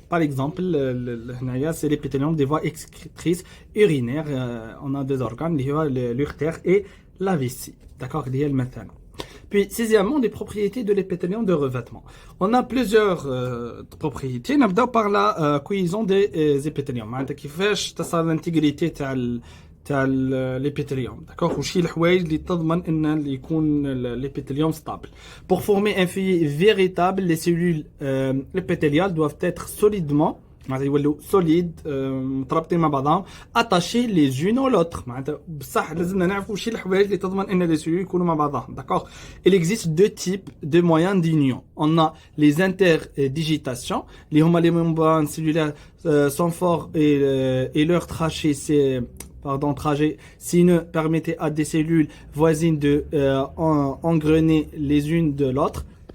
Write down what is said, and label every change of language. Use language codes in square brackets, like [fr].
[fr] Par exemple [ar] هنايا [fr] c'est l'épithélium des voies excrétrices urinaires. On a des organes [ar] اللي هو [fr] l'urtère et la vessie, d'accord, [ar] اللي هي المثانة. [fr] Puis, sixièmement, les propriétés de l'épithélium de revêtement. On a plusieurs propriétés. [ar] نبداو [fr] par la cohésion des épithéliums. [ar] معناتها كيفاش تصل [fr] l'intégrité [ar] تاع l'épithélium. [fr] D'accord. [ar] وشي الحوايج اللي تضمن ان يكون [fr] l'épithélium stable. Pour former un feuillet véritable, les cellules épithéliales doivent être solidement [ar] معناتها يولوا solide مترابطين مع بعضهم [fr] attachés les unes aux l'autre. [ar] معناتها بصح لازمنا نعرفوا شي الحوايج اللي تضمن ان [fr] les cellules [ar] يكونوا مع بعضهم. [fr] D'accord. Il existe deux types de moyens d'union. On a les interdigitations [ar] اللي هما [fr] les membranes cellulaires sont forts et leur trachée c'est trajet sinueux permettait à des cellules voisines de engrener les unes de l'autre.